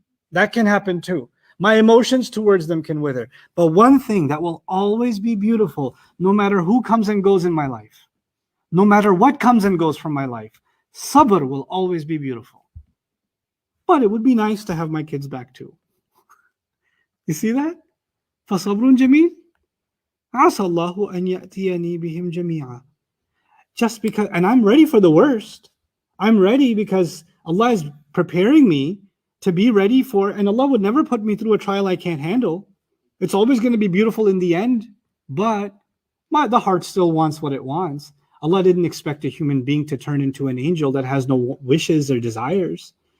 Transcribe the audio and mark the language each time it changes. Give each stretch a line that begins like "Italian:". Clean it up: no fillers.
English: That can happen too. My emotions towards them can wither. But one thing that will always be beautiful, no matter who comes and goes in my life, no matter what comes and goes from my life, sabr will always be beautiful. But it would be nice to have my kids back too. You see that?
Arabic: فَصَبْرٌ جَمِيلٌ عَسَى اللَّهُ أَنْ يَأْتِيَنِي بِهِمْ جَمِيعًا.
English: Just because, and I'm ready for the worst. I'm ready because Allah is preparing me to be ready for, and Allah would never put me through a trial I can't handle. It's always going to be beautiful in the end, but the heart still wants what it wants. Allah didn't expect a human being to turn into an angel that has no wishes or desires.